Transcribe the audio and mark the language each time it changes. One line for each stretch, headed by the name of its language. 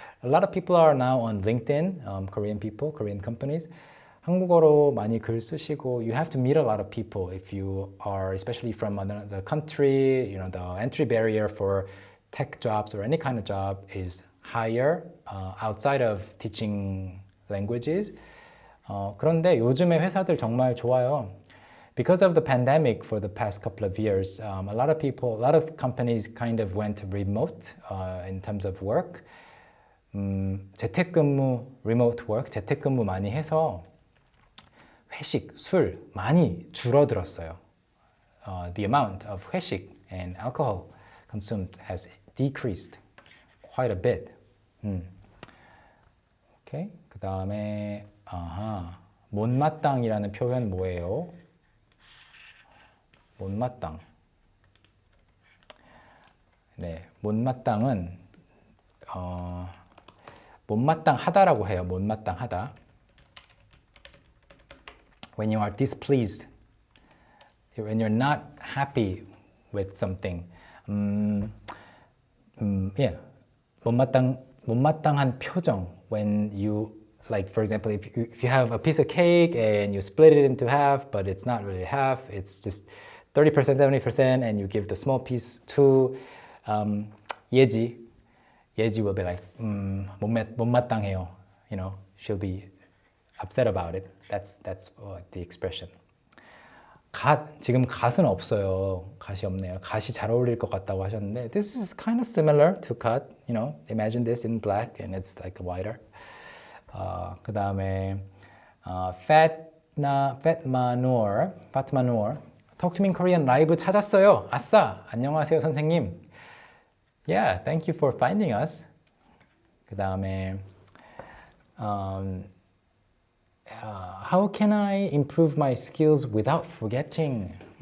English: A lot of people are now on LinkedIn, Korean people, Korean companies.
Korean: 한국어로 많이 글 쓰시고,
English: you have to meet a lot of people if you are, especially from another country. The entry barrier for tech jobs or any kind of job is higher outside of teaching languages.
Korean: 그런데 요즘에 회사들 정말 좋아요.
English: Because of the pandemic for the past couple of years, a lot of companies kind of went remote in terms of work.
Korean: 재택근무,
English: remote work,
Korean: 재택근무 많이 해서 회식, 술 많이 줄어들었어요.
English: The amount of 회식 and alcohol consumed has decreased quite a bit.
Korean: 오케이. 그 다음에 못마땅이라는 표현 뭐예요? 못마땅. 네, 못마땅은 못마땅하다라고 해요. 못마땅하다.
English: When you are displeased, when you're not happy with something, yeah,
Korean: 못마땅한 표정.
English: When you, like for example, if you have a piece of cake and you split it into half, but it's not really half, it's just 30%, 70%, and you give the small piece to 예지 will be like
Korean: 못마땅해요.
English: You know, she'll be upset about it. That's the expression.
Korean: 지금 갓은 없어요. 갓이 없네요. 갓이 잘 어울릴 것 같다고 하셨는데
English: this is kind of similar to 갓. You know, imagine this in black and it's like whiter.
Korean: 그 다음에
English: fat manure.
Korean: Talk to me in Korean 라이브 찾았어요. 아싸! 안녕하세요 선생님.
English: Yeah, thank you for finding us.
Korean: 그 다음에
English: how can I improve my skills without forgetting?